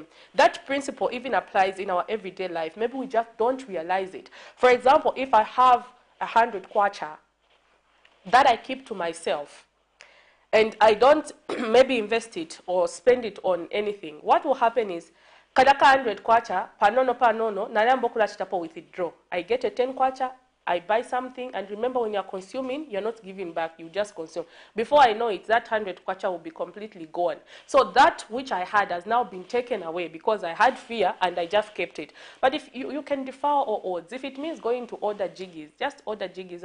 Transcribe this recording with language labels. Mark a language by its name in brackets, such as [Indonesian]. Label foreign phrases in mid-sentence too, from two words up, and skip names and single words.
[English] That principle even applies in our everyday life. Maybe we just don't realize it. For example, if I have 100 kwacha that I keep to myself, and I don't maybe invest it or spend it on anything, what will happen is, [Bemba] kadaka 100 kwacha, panono, nalambo kula chitapo withdraw. [English] I get a 10 kwacha, I buy something, and remember when you're consuming, you're not giving back, you just consume. Before I know it, that 100 kwacha will be completely gone. So that which I had has now been taken away because I had fear and I just kept it. But if you can defer all odds. If it means going to order jiggies, just order jiggies.